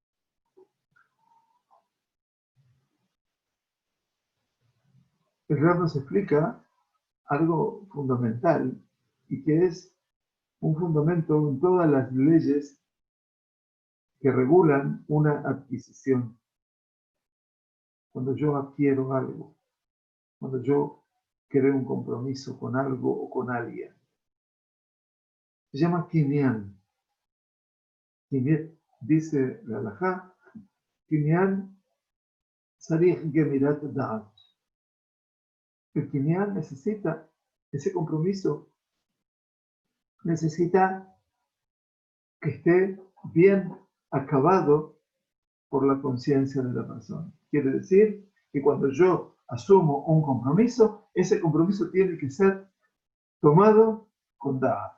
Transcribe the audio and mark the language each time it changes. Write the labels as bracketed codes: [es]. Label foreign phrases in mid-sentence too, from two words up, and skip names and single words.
[es] El Rab nos explica algo fundamental y que es un fundamento en todas las leyes que regulan una adquisición. Cuando yo adquiero algo, cuando yo creo un compromiso con algo o con alguien, se llama kinyan. Dice la [he] הלכה קניין צריך גמירת דעת. [es] El kinyan necesita, ese compromiso necesita que esté bien acabado por la conciencia de la persona. Quiere decir que cuando yo asumo un compromiso, ese compromiso tiene que ser tomado con da'at.